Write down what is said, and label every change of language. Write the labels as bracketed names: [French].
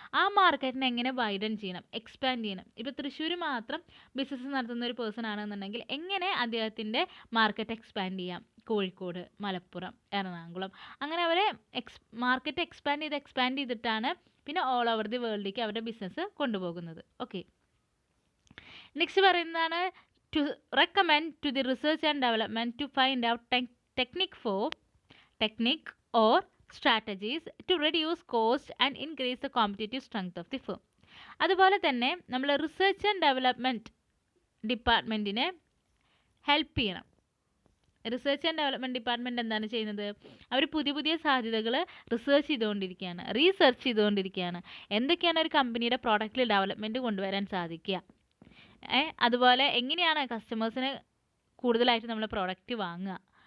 [Malayalam] ആ മാർക്കറ്റിനെ എങ്ങനെ വൈഡൻ ചെയ്യണം, എക്സ്പാൻഡ് ചെയ്യണം. ഇപ്പോൾ തൃശ്ശൂർ മാത്രം ബിസിനസ് നടത്തുന്ന ഒരു പേഴ്സൺ ആണെന്നുണ്ടെങ്കിൽ എങ്ങനെ അദ്ദേഹത്തിൻ്റെ മാർക്കറ്റ് എക്സ്പാൻഡ് ചെയ്യാം? കോഴിക്കോട്, മലപ്പുറം, എറണാകുളം, അങ്ങനെ അവരെ മാർക്കറ്റ് എക്സ്പാൻഡ് ചെയ്തിട്ടാണ് പിന്നെ ഓൾ ഓവർ ദി വേൾഡിലേക്ക് അവരുടെ ബിസിനസ് കൊണ്ടുപോകുന്നത്. [English] Okay, next പറയുന്നതാണ് to recommend to the research and development to find out technique or strategies to reduce cost and increase the competitive strength of the firm. [Malayalam] അതുപോലെ തന്നെ നമ്മൾ research and development ഡിപ്പാർട്ട്മെൻറ്റിനെ help ചെയ്യണം. Research and development department എന്താണ് ചെയ്യുന്നത്? അവർ പുതിയ പുതിയ സാധ്യതകൾ research ചെയ്തുകൊണ്ടിരിക്കുകയാണ്. എന്തൊക്കെയാണ് ഒരു കമ്പനിയുടെ പ്രോഡക്റ്റിൽ ഡെവലപ്മെൻറ്റ് കൊണ്ടുവരാൻ സാധിക്കുക, അതുപോലെ എങ്ങനെയാണ് കസ്റ്റമേഴ്സിന് കൂടുതലായിട്ട് നമ്മൾ പ്രോഡക്റ്റ് വാങ്ങുക,